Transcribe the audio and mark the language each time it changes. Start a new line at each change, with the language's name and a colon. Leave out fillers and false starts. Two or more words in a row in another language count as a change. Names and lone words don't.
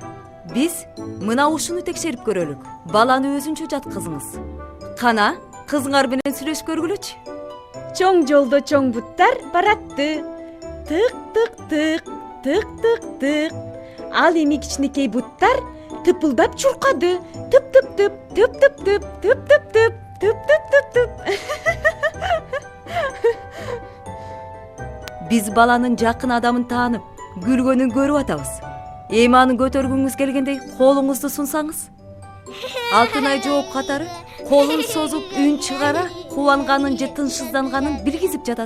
Kyrgyz: Биз мына ушуну текшерип көрөлүк. Баланы өзүнчө жаткызыңыз. Кана, кызыңар менен сүйлөшүп көргүлөчү. Чоң жолдо чоң буттар баратты. Тык тык тык, тык тык тык. Ал эми кичинекей буттар тыпылдап чуркады. Тып тып тып, тып тып тып, тып тып тып, тып тып тып тып. Биз баланын жакын адамын таанып, күлгөнүн көрүп атабыз. Эми аны көтөргүңүз келгендей колуңузду сунсаңыз. Алтынай жооп катары колун созуп үн чыгара кубанганын же тынчсызданганын билгизип жатат.